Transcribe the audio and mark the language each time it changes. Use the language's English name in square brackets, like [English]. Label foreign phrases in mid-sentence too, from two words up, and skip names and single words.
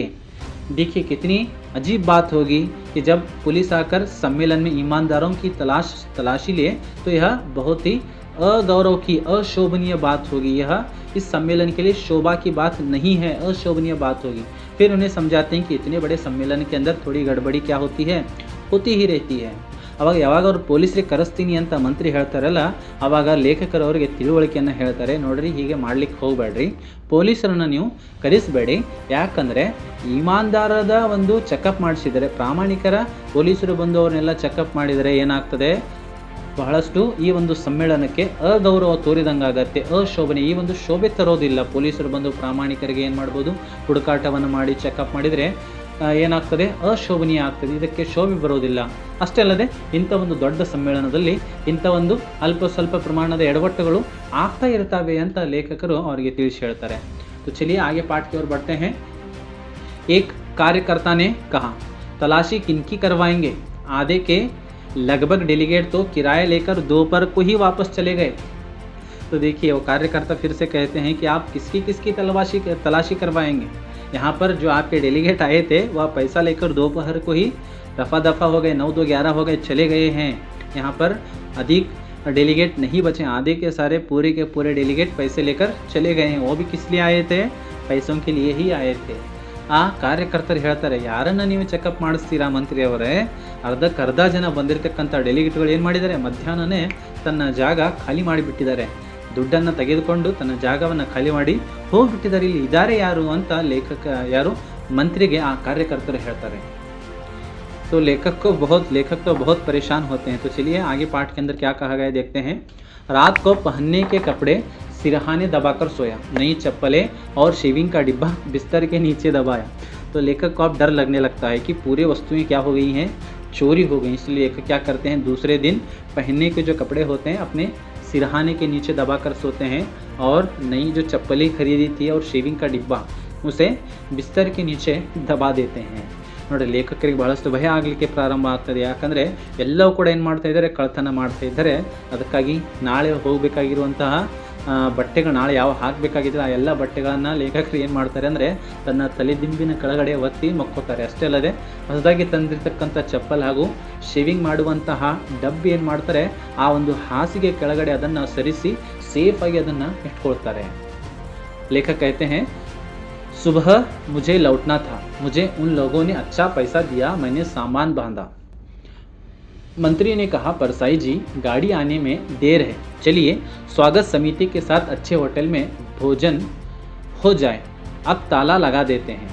[Hindi] देखिए कितनी अजीब बात होगी कि जब पुलिस आकर सम्मेलन में ईमानदारों की तलाशी ले तो यह बहुत ही अगौरव की अशोभनीय बात होगी, यह इस सम्मेलन के लिए शोभा की बात नहीं है, अशोभनीय बात होगी. फिर उन्हें समझाते हैं कि इतने बड़े सम्मेलन के अंदर थोड़ी गड़बड़ी क्या होती है, होती ही रहती है. [Kannada] ಅವಾಗ ಯಾವಾಗ ಅವ್ರು ಪೊಲೀಸರಿಗೆ ಕರೆಸ್ತೀನಿ ಅಂತ ಮಂತ್ರಿ ಹೇಳ್ತಾರಲ್ಲ, ಆವಾಗ ಲೇಖಕರು ಅವರಿಗೆ ತಿಳುವಳಿಕೆಯನ್ನು ಹೇಳ್ತಾರೆ, ನೋಡ್ರಿ ಹೀಗೆ ಮಾಡ್ಲಿಕ್ಕೆ ಹೋಗಬೇಡ್ರಿ, ಪೊಲೀಸರನ್ನು ನೀವು ಕರೆಸಬೇಡಿ, ಯಾಕಂದರೆ ಇಮಾನ್ದಾರದ ಒಂದು ಚೆಕಪ್ ಮಾಡಿಸಿದರೆ, ಪ್ರಾಮಾಣಿಕರ ಪೊಲೀಸರು ಬಂದು ಅವ್ರನ್ನೆಲ್ಲ ಚೆಕಪ್ ಮಾಡಿದರೆ ಏನಾಗ್ತದೆ, ಬಹಳಷ್ಟು ಈ ಒಂದು ಸಮ್ಮೇಳನಕ್ಕೆ ಅಗೌರವ ತೋರಿದಂಗಾಗತ್ತೆ, ಅಶೋಭನೆ, ಈ ಒಂದು ಶೋಭೆ ತರೋದಿಲ್ಲ. ಪೊಲೀಸರು ಬಂದು ಪ್ರಾಮಾಣಿಕರಿಗೆ ಏನು ಮಾಡ್ಬೋದು, ಹುಡುಕಾಟವನ್ನು ಮಾಡಿ ಚೆಕಪ್ ಮಾಡಿದರೆ ಏನಾಗ್ತದೆ, ಅಶೋಭನೀಯ ಆಗ್ತದೆ, ಇದಕ್ಕೆ ಶೋಭೆ ಬರೋದಿಲ್ಲ. ಅಷ್ಟೇ ಅಲ್ಲದೆ ಇಂಥ ಒಂದು ದೊಡ್ಡ ಸಮ್ಮೇಳನದಲ್ಲಿ ಇಂಥ ಒಂದು ಅಲ್ಪ ಸ್ವಲ್ಪ ಪ್ರಮಾಣದ ಎಡವಟ್ಟುಗಳು ಆಗ್ತಾ ಇರ್ತವೆ ಅಂತ ಲೇಖಕರು ಅವರಿಗೆ ತಿಳಿಸಿ ಹೇಳ್ತಾರೆ. [Hindi] तो चलिए आगे पाठ की ओर बढ़ते हैं. एक कार्यकर्ता ने कहा, तलाशी किनकी करवाएंगे, आधे के लगभग डेलीगेट तो किराया लेकर दोपहर को ही वापस चले गए. तो देखिए वो कार्यकर्ता फिर से कहते हैं कि आप किसकी तलाशी करवाएंगे. यहाँ पर जो आपके डेलीगेट आए थे वह पैसा लेकर दोपहर को ही रफा दफा हो गए, 9 2 11 हो गए, चले गए हैं. यहाँ पर अधिक डेलीगेट नहीं बचे, आधे के सारे पूरे के पूरे डेलीगेट पैसे लेकर चले गए हैं. वो भी किस लिए आए थे, पैसों के लिए ही आए थे. [Kannada] ಆ ಕಾರ್ಯಕರ್ತರು ಹೇಳ್ತಾರೆ, ಯಾರನ್ನು ನೀವು ಚೆಕಪ್ ಮಾಡಿಸ್ತೀರಾ ಮಂತ್ರಿಯವರೇ, ಅರ್ಧಕ್ಕರ್ಧ ಜನ ಬಂದಿರತಕ್ಕಂಥ ಡೆಲಿಗೇಟ್ಗಳು ಏನು ಮಾಡಿದ್ದಾರೆ, ಮಧ್ಯಾಹ್ನನೇ ತನ್ನ ಜಾಗ ಖಾಲಿ ಮಾಡಿಬಿಟ್ಟಿದ್ದಾರೆ, ದುಡ್ಡನ್ನು ತೆಗೆದುಕೊಂಡು ತನ್ನ ಜಾಗವನ್ನು ಖಾಲಿ ಮಾಡಿ ಹೋಗಿಬಿಟ್ಟಿದ್ದಾರೆ. ಇಲ್ಲಿ ಇದ್ದಾರೆ ಯಾರು ಅಂತ ಮಂತ್ರಿಗೆ ಆ ಕಾರ್ಯಕರ್ತರು ಹೇಳ್ತಾರೆ. [Hindi] तो लेखक तो बहुत परेशान होते हैं. तो चलिए आगे पाठ के अंदर क्या कहा गया देखते हैं. रात को पहनने के कपड़े सिरहाने दबाकर सोया, नई चप्पलें और शेविंग का डिब्बा बिस्तर के नीचे दबाया. तो लेखक को अब डर लगने लगता है कि पूरी वस्तुएं क्या हो गई हैं, चोरी हो गई। इसलिए लेखक क्या करते हैं, दूसरे दिन पहनने के जो कपड़े होते हैं अपने सिरहाने के नीचे दबा कर सोते हैं और नई जो चप्पलें खरीदी थी और शेविंग का डिब्बा उसे बिस्तर के नीचे दबा देते हैं। [Kannada] ನೋಡಿ, ಲೇಖಕರಿಗೆ ಬಹಳಷ್ಟು ಭಯ ಆಗಲಿಕ್ಕೆ ಪ್ರಾರಂಭ ಆಗ್ತದೆ. ಯಾಕಂದರೆ ಎಲ್ಲವೂ ಕೂಡ ಏನು ಮಾಡ್ತಾ ಇದ್ದಾರೆ, ಕಳ್ತನ ಮಾಡ್ತಾ ಇದ್ದಾರೆ. ಅದಕ್ಕಾಗಿ ನಾಳೆ ಹೋಗಬೇಕಾಗಿರುವಂತಹ ಬಟ್ಟೆಗಳು, ನಾಳೆ ಯಾವ ಹಾಕಬೇಕಾಗಿದ್ರೆ ಆ ಎಲ್ಲ ಬಟ್ಟೆಗಳನ್ನು ಲೇಖಕರು ಏನು ಮಾಡ್ತಾರೆ ಅಂದರೆ ತನ್ನ ತಲೆದಿಂಬಿನ ಕೆಳಗಡೆ ಒತ್ತಿ ಮಕ್ಕೋತಾರೆ. ಅಷ್ಟೇ ಅಲ್ಲದೆ ಹೊಸದಾಗಿ ತಂದಿರತಕ್ಕಂಥ ಚಪ್ಪಲ್ ಹಾಗೂ ಶೇವಿಂಗ್ ಮಾಡುವಂತಹ ಡಬ್ಬಿ ಏನು ಮಾಡ್ತಾರೆ, ಆ ಒಂದು ಹಾಸಿಗೆ ಕೆಳಗಡೆ ಅದನ್ನು ಸರಿಸಿ ಸೇಫಾಗಿ ಅದನ್ನು ಇಟ್ಕೊಳ್ತಾರೆ. [Hindi] लेखक कहते हैं, सुबह मुझे लौटना था, मुझे उन लोगों ने अच्छा पैसा दिया, मैंने सामान बांधा. मंत्री ने कहा, परसाई जी गाड़ी आने में देर है, चलिए स्वागत समिति के साथ अच्छे होटल में भोजन हो जाए, अब ताला लगा देते हैं.